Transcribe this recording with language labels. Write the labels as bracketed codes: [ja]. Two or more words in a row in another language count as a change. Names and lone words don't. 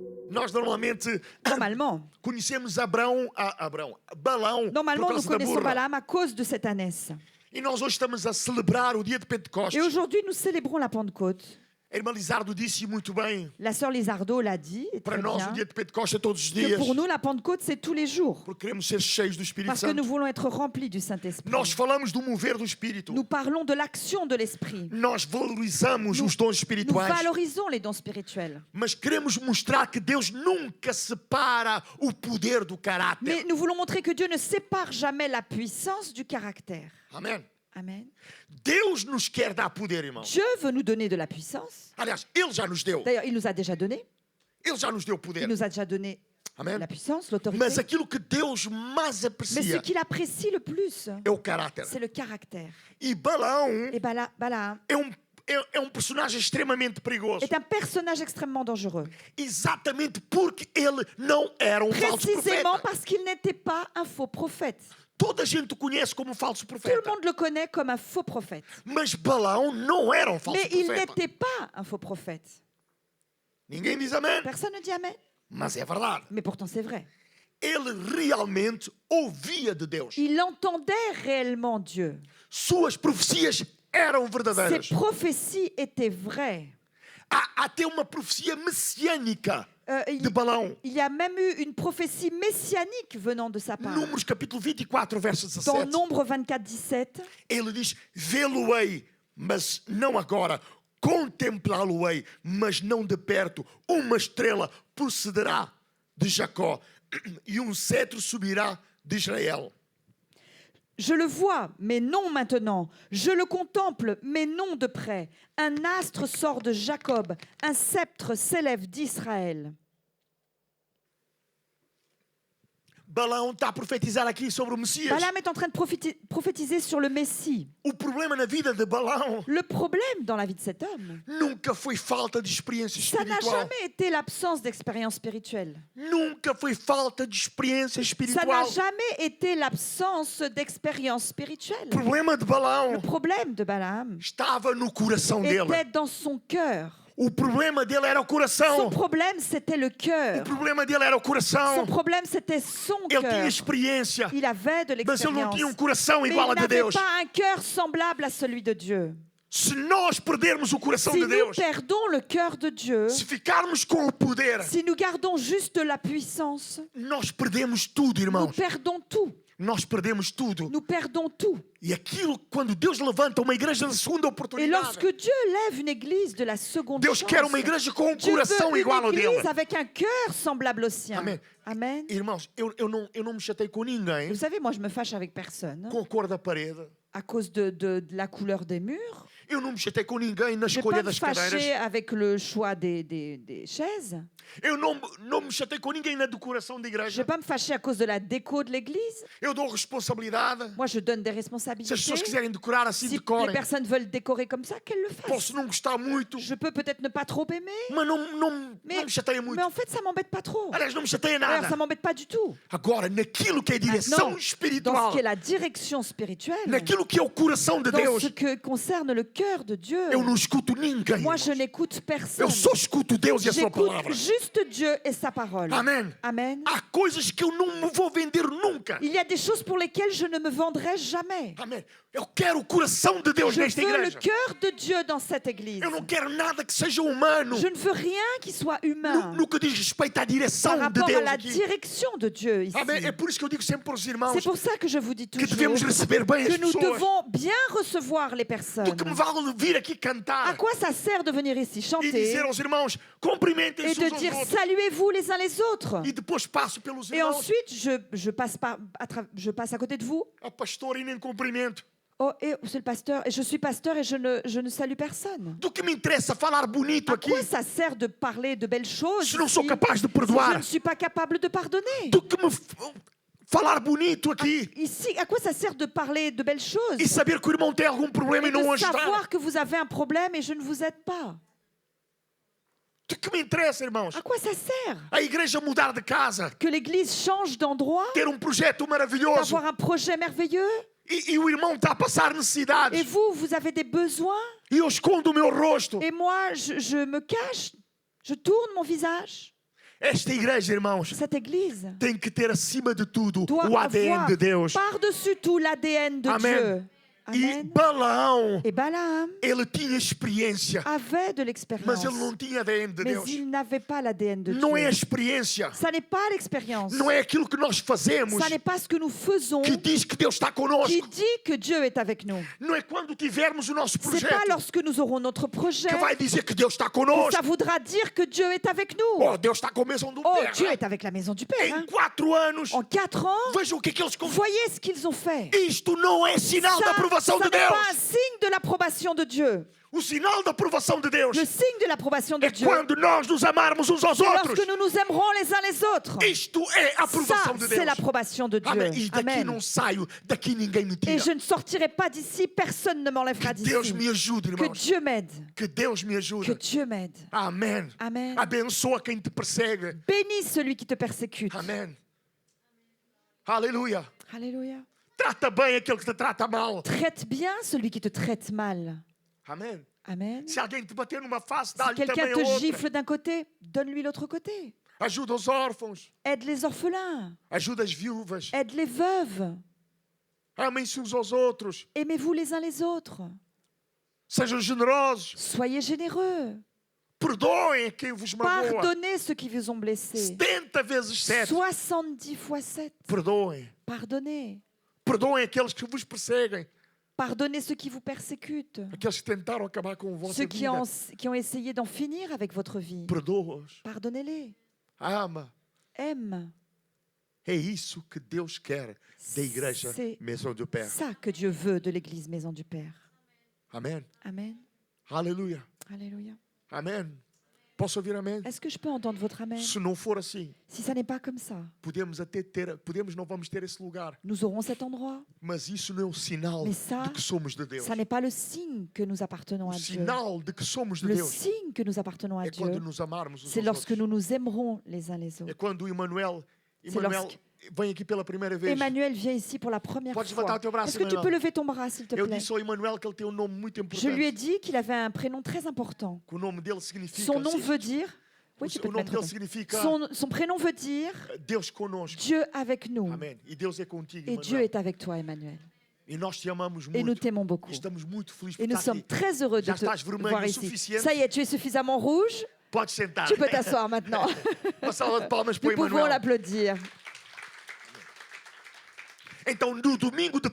[pt] Nós normalmente [fr] Normalement, [pt] conhecemos Balaão [fr] normalement [pt] por [fr] nous [pt] causa da [fr] connaissons [pt] burra. [fr] Balaam à cause de cette ânesse. [pt] E nós hoje estamos a celebrar o dia de Pentecostes. [fr] Et aujourd'hui, nous célébrons la Pentecôte. [pt] A irmã Lizardo disse muito bem. [fr] La sœur Lizardo l'a dit, et [pt] Para [fr] très [pt] nós, [fr] bien, [pt] o dia de Pentecostes é todos os [fr] que [pt] dias. [fr] pour nous, la Pentecôte, c'est tous les jours. [pt] Porque queremos ser cheios do Espírito [fr] Parce que nous [pt] Santo. [fr] voulons être remplis du Saint-Esprit. [pt] Nós falamos do mover do Espírito. [fr] Nous parlons de l'action de l'Esprit. [pt] Nós valorizamos [fr] Nous- [pt] os dons [fr] Nous [pt] espirituais. [fr] valorisons les dons spirituels. [pt] Mas queremos mostrar que Deus nunca separa o poder do caráter. [fr] Mais nous voulons montrer que Dieu ne sépare jamais la puissance du caractère. [pt] Amém? [fr] Amen. [pt] Deus nos quer dar poder, irmão. [fr] Dieu veut nous donner de la puissance. [pt] Aliás, Ele já nos deu. [fr] D'ailleurs, il nous a déjà donné. [pt] Ele já nos deu [fr] Il [pt] poder. [fr] nous a déjà donné [pt] Amém? [fr] la puissance, l'autorité. [pt] Mas aquilo que Deus mais [fr] Mais ce [pt] aprecia [fr] qu'il apprécie le plus, [pt] é o caráter. [fr] c'est le caractère. [pt] E Balaão [fr] Et Balaam [pt] é um personagem extremamente perigoso. [fr] est un personnage extrêmement dangereux. [pt] Exatamente porque ele não era um falso [fr] Précisément [pt] profeta. [fr] parce qu'il n'était pas un faux prophète. [pt] Toda a gente o conhece como falso [fr] Tout le [pt] profeta. [fr] monde le connaît comme un faux prophète. [pt] Mas Balaão não era um falso [fr] Mais il [pt] profeta. [fr] n'était pas un faux prophète. [pt] Ninguém diz amém. [fr] Personne ne dit Amen. [pt] Mas é verdade. [fr] Mais pourtant, c'est vrai. [pt] Ele realmente ouvia de Deus. [fr] Il entendait réellement Dieu. [pt] Suas profecias eram [fr] Ses [pt] verdadeiras. [fr] prophéties étaient vraies. [pt] Há até uma profecia messiânica [fr] Il [pt] de Balaão. [fr] y a même eu une prophétie messianique venant de sa part. [pt] Números capítulo 24, verso [fr] Dans [pt] 17. [fr] Nombre 24, 17, [pt] Ele diz: vê-lo-ei, mas não agora. Contemplá-lo-ei, mas não de perto. Uma estrela procederá de Jacó e um cetro subirá de Israel. [fr] je le vois, mais non maintenant. Je le contemple, mais non de près. Un astre sort de Jacob, un sceptre s'élève d'Israël. [pt] Balaão está a profetizar aqui sobre o Messias. [fr] Balaam est en train de prophétiser sur le Messie. [pt] O problema na vida de Balaão [fr] Le problème dans la vie de cet homme, [pt] nunca foi falta de experiência [fr] ça n'a [pt] espiritual. [fr] jamais été l'absence d'expérience spirituelle. [pt] Nunca foi falta de experiência [fr] Ça n'a [pt] espiritual. [fr] jamais été l'absence d'expérience spirituelle. [pt] O problema de [fr] Le [pt] Balaão [fr] problème de Balaam [pt] estava no coração dele. [fr] était dans son cœur. [pt] O problema dele era o [fr] Son [pt] coração. [fr] problème, c'était le [pt] O [fr] cœur. [pt] problema dele era o [fr] Son [pt] coração. [fr] problème, c'était son [pt] Ele tinha [fr] cœur. [pt] experiência, [fr] Il avait de [pt] mas ele não [fr] l'expérience. [pt] tinha um coração [fr] Mais il [pt] igual a de [fr] n'avait [pt] Deus. [fr] pas un cœur semblable à celui de Dieu. [pt] Se nós perdermos o coração [fr] Si [pt] de [fr] nous [pt] Deus, [fr] perdons le cœur de Dieu, [pt] se ficarmos com o poder, [fr] si nous gardons juste la puissance, [pt] nós perdemos tudo, [fr] nous [pt] irmãos. [fr] perdons tout. [pt] Nós perdemos tudo. [fr] Nous perdons tout. [pt] E aquilo, quando Deus levanta uma igreja de segunda [fr] Et [pt] oportunidade, [fr] lorsque Dieu lève une église de la seconde [pt] Deus [fr] chance, [pt] quer uma igreja com um [fr] Dieu [pt] coração [fr] veut [pt] igual ao [fr] une [pt] dele. [fr] église avec un cœur semblable au sien. [pt] Amen. [fr] Amen. [pt] Irmãos, eu não me chatei com ninguém [fr] Vous savez, moi, je me fâche avec personne [pt] com a cor da parede. [fr] à cause de la couleur des murs. [pt] Eu não me chatei com ninguém na [fr] Je ne vais [pt] escolha [fr] pas me [pt] das [fr] fâcher [pt] cadeiras. [fr] avec le choix des chaises. [pt] Eu não me chatei com ninguém na decoração da [fr] Je ne [pt] igreja. [fr] vais pas me fâcher à cause de la déco de l'église. [pt] Eu dou responsabilidade. [fr] Moi, je donne des [pt] Se as [fr] responsabilités. [pt] pessoas quiserem decorar assim, [fr] Si les [pt] decorem. [fr] personnes veulent décorer comme ça, qu'elles le fassent. [pt] Posso não gostar muito, [fr] Je peux peut-être ne pas trop aimer, [pt] mas não me chateia muito. [fr] mais en fait, ça m'embête pas trop. [pt] Aliás, não me chateia [fr] D'ailleurs, ça [pt] nada. [fr] m'embête pas du tout. [pt] Agora, naquilo que é direção [fr] Maintenant, dans [pt] espiritual, [fr] ce qui est la direction spirituelle, [pt] naquilo que é o coração de [fr] dans [pt] Deus, [fr] ce que concerne le cœur de Dieu, [pt] eu não escuto ninguém. [fr] moi, [pt] irmãos. [fr] je n'écoute personne. [pt] Eu só escuto Deus e a sua [fr] J'écoute [pt] palavra. [fr] juste Dieu et sa parole. [pt] Amen. [fr] Amen. [pt] Há coisas que eu não me vou vender nunca. [fr] Il y a des choses pour lesquelles je ne me vendrai jamais. [pt] Amém. Eu quero o coração de Deus [fr] Je [pt] nesta [fr] veux le [pt] igreja. [fr] cœur de Dieu dans cette église. [pt] Eu não quero nada que seja humano. [fr] Je ne veux rien qui soit humain [pt] No que diz respeito à [fr] par [pt] direção de [fr] rapport à [pt] Deus [fr] la [pt] aqui. [fr] direction de Dieu ici. [pt] Amém. É por isso que eu digo sempre para os irmãos [fr] C'est pour ça que je vous dis [pt] que [fr] toujours [pt] devemos receber bem [fr] que [pt] as [fr] nous [pt] pessoas. [fr] devons bien recevoir les personnes. [pt] Do que me vale vir aqui [fr] À [pt] cantar [fr] quoi ça sert de venir ici [pt] e [fr] chanter [pt] dizer aos irmãos, [fr] et [pt] cumprimentem-se [fr] de [pt] uns aos [fr] dire [pt] outros. [fr] saluez-vous les uns les autres? [pt] E depois passo pelos [fr] Et [pt] irmãos. [fr] ensuite, je passe à côté de vous. [pt] A pastor e nem cumprimento. [fr] Oh, et c'est le pasteur. Et je suis pasteur et je ne salue personne. [pt] Do que me interessa falar bonito [fr] À [pt] aqui [fr] quoi ça sert de parler de belles choses [pt] se não sou [fr] si [pt] capaz de [fr] je [pt] perdoar? [fr] ne suis pas capable de pardonner? [pt] Do que me falar bonito aqui [fr] Ici, à quoi ça sert de parler de belles choses [pt] e saber que o irmão tem algum problema [fr] et [pt] e não o [fr] de [pt] ajudar? [fr] savoir que vous avez un problème et je ne vous aide pas? [pt] Do que me interessa, irmãos? [fr] À quoi ça sert? [pt] A igreja mudar de casa, [fr] Que l'église change d'endroit, [pt] ter projeto maravilhoso [fr] d'avoir un projet merveilleux, [pt] e o irmão está a passar [fr] et [pt] necessidades [fr] vous avez des besoins, [pt] e eu escondo o meu rosto. [fr] et moi, je me cache, je tourne mon visage. [pt] Esta igreja, irmãos, [fr] Cette église [pt] tem que ter acima de tudo [fr] doit [pt] o ADN [fr] avoir [pt] de Deus. [fr] par-dessus tout l'ADN de [pt] Amen. [fr] Dieu. [pt] E [fr] Amen. [pt] Balaão, [fr] Et Balaam [pt] ele tinha experiência, [fr] avait de [pt] mas [fr] l'expérience, [pt] ele não tinha ADN de [fr] mais [pt] Deus. [fr] il n'avait pas l'ADN de [pt] Não é a [fr] Dieu. [pt] experiência, [fr] Ça n'est pas l'expérience. [pt] não é aquilo que nós fazemos [fr] Ça n'est pas ce que nous faisons [pt] que diz que Deus está [fr] qui [pt] conosco. [fr] dit que Dieu est avec nous. [pt] Não é quando tivermos o nosso [fr] C'est pas [pt] projeto [fr] lorsque nous aurons notre projet [pt] que vai dizer que Deus está [fr] que [pt] conosco. [fr] ça voudra dire que Dieu est avec nous. [pt] Oh, Deus está com a maison do [fr] Oh, [pt] Père. [fr] Dieu est avec la maison du Père. [pt] Em [fr] hein. [pt] 4 anos, [fr] En 4 ans, [pt] vejam o que eles [fr] voyez ce qu'ils ont fait. [pt] Isto não é sinal da [fr] Ça, [pt] aprovação [fr] ça [pt] de [fr] n'est [pt] Deus. [fr] pas un signe de l'approbation de Dieu. [pt] O sinal da aprovação de Deus [fr] Le signe de l'approbation de [pt] é [fr] Dieu, [pt] quando nós nos amarmos uns aos [fr] c'est [pt] outros. [fr] lorsque nous nous aimerons les uns les autres. [pt] Isto é a [fr] Ça, [pt] aprovação de [fr] c'est [pt] Deus. [fr] l'approbation de Dieu. [pt] Amém. E daqui [fr] Amen. [pt] não saio, daqui ninguém me [fr] Et [pt] tira. [fr] je ne sortirai pas d'ici, personne ne m'enlèvera [pt] Que Deus [fr] d'ici. [pt] me ajude, [fr] Que [pt] irmãos. [fr] Dieu m'aide. [pt] Que Deus me [fr] Que [pt] ajude. [fr] Dieu m'aide. [pt] Amém. [fr] Amen. [pt] Abençoa quem te persegue. [fr] Bénis celui qui te persécute. [pt] Amém. Aleluia. [fr] Alléluia. [pt] Trata bem aquele que te trata mal. [fr] Traite bien celui qui te traite mal. [pt] Amém. [fr] Amen. [pt] Se alguém te bater numa face, [fr] Si [pt] dá-lhe [fr] quelqu'un [pt] também a [fr] te [pt] outra. [fr] gifle d'un côté, donne-lui l'autre côté. [pt] Ajuda os órfãos. [fr] Aide les orphelins. [pt] Ajuda as viúvas. [fr] Aide les veuves. [pt] Amem-se uns aos outros. [fr] Aimez-vous les uns les autres. [pt] Sejam generosos. [fr] Soyez généreux. [pt] Perdoem quem vos magoa. [fr] Pardonnez ceux qui vous ont blessé. [pt] 70 vezes 7. [fr] 70 fois 7. [pt] Perdoem. [fr] Pardonnez. [pt] Perdoem aqueles que vos perseguem. [fr] Pardonnez ceux qui vous persécutent. [pt] Aqueles que tentaram acabar com a vossa [fr] Ceux qui [pt] vida. [fr] ont essayé d'en finir avec votre vie. [pt] Perdoa-os. [fr] Pardonnez-les. [pt] Ama. [fr] Aime. [pt] É isso que Deus quer da igreja [fr] C'est [pt] Maison do Père. [fr] ça que Dieu veut de l'église Maison du Père. [pt] Amém. [fr] Amen. [pt] Aleluia. [fr] Alléluia. [pt] Amém. Posso ouvir amém? [fr] Est-ce que je peux entendre votre amen? [pt] Se não for assim, [fr] Si ça n'est pas comme ça, [pt] podemos não vamos ter esse lugar. [fr] nous aurons cet endroit. [pt] Mas isso não é o sinal [fr] Mais ça, de que somos de Deus. Ça n'est pas le signe que nous appartenons [pt] O [fr] à Dieu. [pt] sinal de que somos de [fr] Le [pt] Deus [fr] signe que nous appartenons à [pt] é quando [fr] Dieu, [pt] nos amarmos uns [fr] c'est [pt] aos [fr] lorsque [pt] outros. [fr] nous nous aimerons les uns les [pt] É [fr] autres. [pt] quando o Emmanuel [fr] C'est lorsque- [pt] vem aqui pela primeira vez. [fr] Emmanuel vient ici pour la première [pt] Podes levantar [fr] fois. [pt] o teu braço, [fr] Est-ce que tu [pt] Emmanuel? [fr] peux lever ton bras, s'il te [pt] Eu [fr] plaît? [pt] disse ao Emmanuel que ele tem um nome muito [fr] Je lui ai [pt] importante. [fr] dit qu'il avait un prénom très important. [pt] Que o nome dele significa. [fr] Son nom veut dire... Oui, tu [pt] o peux te nome mettre dele dedans. significa [fr] Son prénom veut dire [pt] Deus conosco. [fr] Dieu avec nous. [pt] Amém. E Deus é contigo, [fr] Et Dieu [pt] Emmanuel. [fr] est avec toi, Emmanuel. [pt] E nós te amamos [fr] Et nous [pt] muito. [fr] t'aimons beaucoup. [pt] E estamos muito felizes [fr] Et [pt] por [fr] nous [pt] estar [fr] sommes [pt] aqui. [fr] très heureux de [pt] Já [fr] te [pt] estás vermelho [fr] voir [pt] o [fr] ici. [pt] suficiente? [fr] Ça y est, tu es suffisamment rouge. [pt] Podes sentar. [fr] Tu peux t'asseoir maintenant. [pt] Uma salva de palmas para [fr] Nous [pt] o [fr] pouvons [pt] Emmanuel. [fr] l'applaudir. [pt] Então, no domingo de